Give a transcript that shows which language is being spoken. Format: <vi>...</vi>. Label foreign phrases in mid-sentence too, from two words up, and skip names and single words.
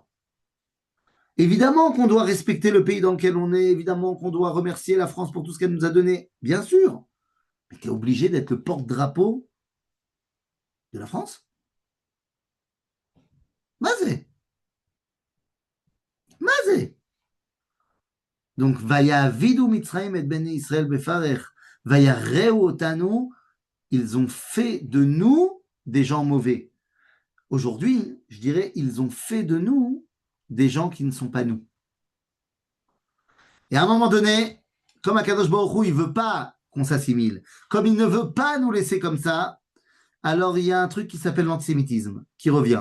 <fr>Évidemment qu'on doit respecter le pays dans lequel on est, évidemment qu'on doit remercier la France pour tout ce qu'elle nous a donné, bien sûr. Mais tu es obligé d'être le porte-drapeau de la France. Mazé. Donc,</fr> <he>ויעבידו מצרים את בני ישראל בפרך, וירעו אותנו,</he> <fr>ils ont fait de nous des gens mauvais. Aujourd'hui, je dirais, ils ont fait de nous des gens qui ne sont pas nous. Et à un moment donné, comme</fr> <he>הקדוש ברוך הוא,</he> <fr>il ne veut pas qu'on s'assimile. Comme il ne veut pas nous laisser comme ça, alors il y a un truc qui s'appelle l'antisémitisme, qui revient.</fr>